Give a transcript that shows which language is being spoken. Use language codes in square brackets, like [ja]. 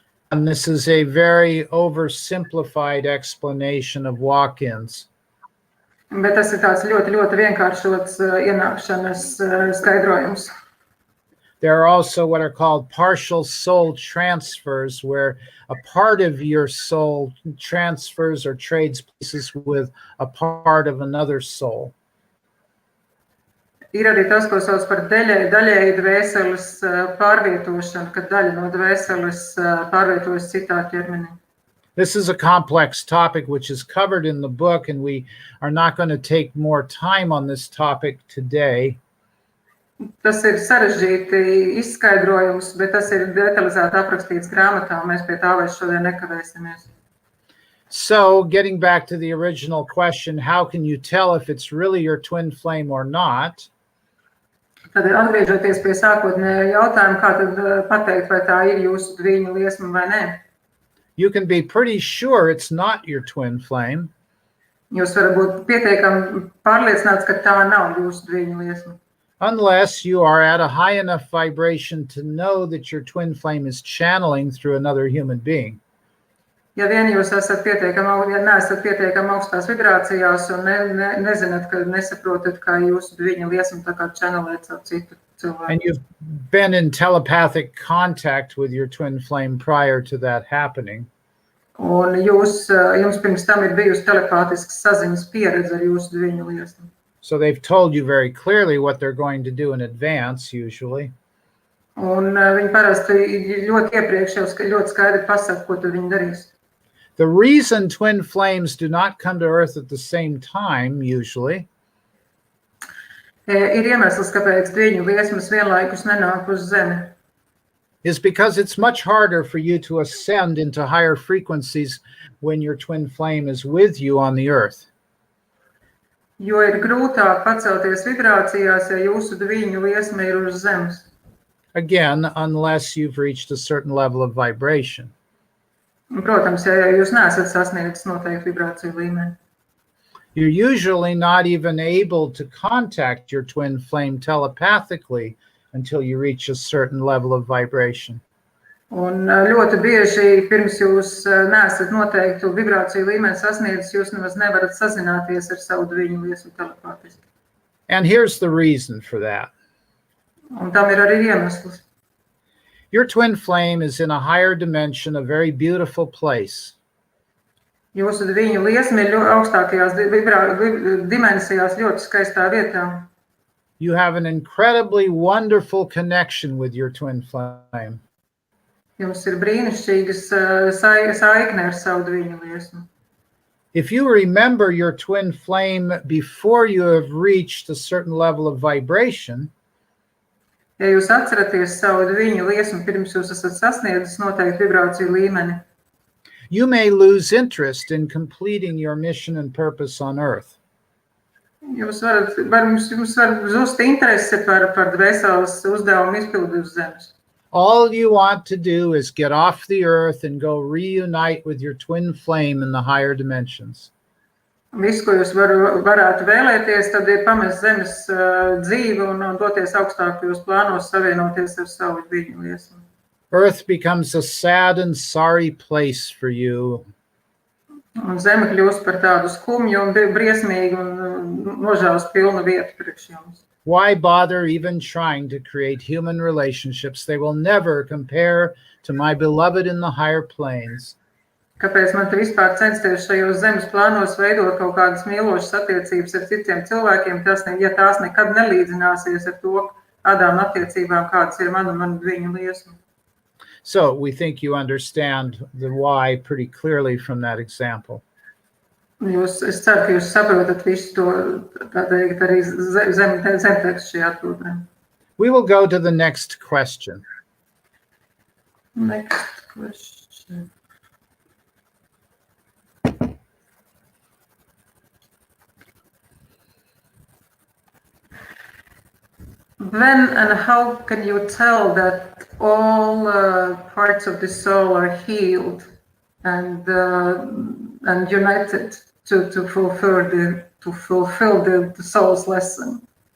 [en] And this is a very oversimplified explanation of walk-ins. [lv] Bet tas ir tāds ļoti vienkāršots ienākšanas skaidrojums. [en] There are also what are called partial soul transfers, where a part of your soul transfers or trades places with a part of another soul. [lv] Ir arī tas, ko sauc par daļēji dvēseles pārvietošanu, kad daļa no dvēseles pārvietojas citā ķermenī. [en] This is a complex topic which is covered in the book, and we are not going to take more time on this topic today. [lv] Tas ir sarežģīti izskaidrojums, bet tas ir detalizēti aprakstīts grāmatā, un mēs pie tā vairs šodien nekavēsimies. [en] So, getting back to the original question, how can you tell if it's really your twin flame or not? [lv] Tad atgriežoties pie sākotnējā jautājuma, kā tad pateikt, vai tā ir jūsu dviņu liesma vai nē? [en] You can be pretty sure it's not your twin flame. [lv] Jūs varat būt pietiekami pārliecināts, ka tā nav jūsu dviņu liesma. [en] Unless you are at a high enough vibration to know that your twin flame is channeling through another human being. [lv] Ja vien jūs neesat pietiekami augstās vibrācijās un nezināt, ka nesaprotat, kā jūsu dviņu liesma tā kā čanelēt savu citu cilvēku. [en] And you've been in telepathic contact with your twin flame prior to that happening. [lv] Un jums pirms tam ir bijusi telepātisks saziņas pieredze ar jūsu dviņu liesmu. [en] So they've told you very clearly what they're going to do in advance, usually. [lv] Un viņi parasti ļoti iepriekš jau ļoti skaidri pasaka, ko tad viņi darīs. [en] The reason twin flames do not come to Earth at the same time, usually, [lv] Ir iemesls, kāpēc dviņu liesmas vienlaikus nenāk uz Zemi. [en] is because it's much harder for you to ascend into higher frequencies when your twin flame is with you on the earth. [lv] Jo ir grūtāk pacelties vibrācijās, ja jūsu dviņu liesma ir uz zemes. [en] Again, unless you've reached a certain level of vibration. [lv] Un, protams, ja jūs neesat sasniedzis noteiktu vibrāciju līmeni. [en] You're usually not even able to contact your twin flame telepathically until you reach a certain level of vibration. [lv] Un ļoti bieži, pirms jūs neesat noteiktu vibrāciju līmeni sasniedzis, jūs nemaz nevarat sazināties ar savu dviņu liesmu telepātiski. [en] And here's the reason for that. [lv] Un tam ir arī iemesls. [en] Your twin flame is in a higher dimension, a very beautiful place. [lv] Jūsu dviņu liesma ir augstākajās dimensijās ļoti skaistā vietā. [en] You have an incredibly wonderful connection with your twin flame. [lv] Jums ir brīnišķīgas saikne ar savu dviņu liesmu. [en] If you remember your twin flame before you have reached a certain level of vibration, [lv] Ja jūs atceraties savu dviņu liesmu, pirms jūs esat sasniedzis noteiktu vibrāciju līmeni, [en] you may lose interest in completing your mission and purpose on Earth. [lv] jums var zust interese par dvēseles uzdevumu izpildi uz zemes. [en] All you want to do is get off the earth and go reunite with your twin flame in the higher dimensions. [lv] Viss, ko jūs varētu vēlēties, tad ir pamest zemes dzīvi un doties augstākajos plānos savienoties ar savu dviņu liesmu. [en] Earth becomes a sad and sorry place for you. [lv] Un zeme kļūst par tādu skumju un briesmīgu un nožēlas pilnu vietu priekš jums. [en] Why bother even trying to create human relationships? They will never compare to my beloved in the higher planes. [lv] Kāpēc man te vispār censties šajos zemes plānos veidot kaut kādas mīlošas attiecības ar citiem cilvēkiem, ja tās nekad nelīdzināsies ar to tādām attiecībām, kādas ir mana dviņu liesma? [en] So we think you understand the why pretty clearly from that example. [lv] Es ceru, ka jūs saprotat visu to, tā teikt, arī zemtekstu šajā atbildē. [en] We will go to the next question. Next question. When and how can you tell that all parts of the soul are healed and united to fulfill the soul's lesson?